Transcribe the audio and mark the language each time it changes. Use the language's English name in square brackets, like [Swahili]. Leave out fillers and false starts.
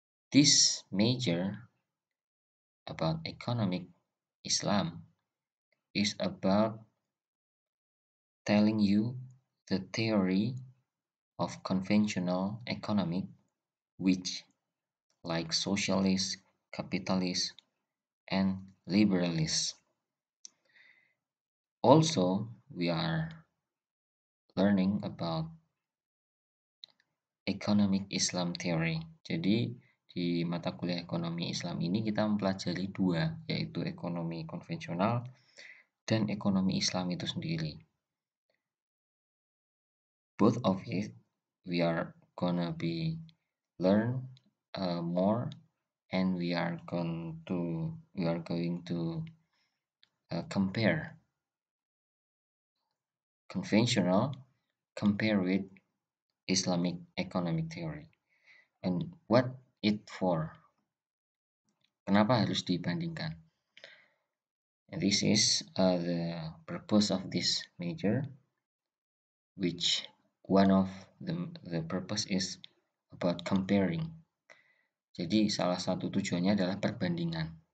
[English] This major about economic Islam is about telling you the theory of conventional economic, which like socialist, capitalist, and liberalist. Also, we are learning about economic Islam theory. [Indonesian] Jadi, di mata kuliah ekonomi Islam ini kita mempelajari dua, yaitu ekonomi konvensional dan ekonomi Islam itu sendiri. [English] Both of it, we are gonna be learn more, and we are going to compare conventional compare with Islamic economic theory. And what it for? [Indonesian] Kenapa harus dibandingkan? [English] And this is the purpose of this major, which one of the purpose is about comparing. [Indonesian] Jadi salah satu tujuannya adalah perbandingan.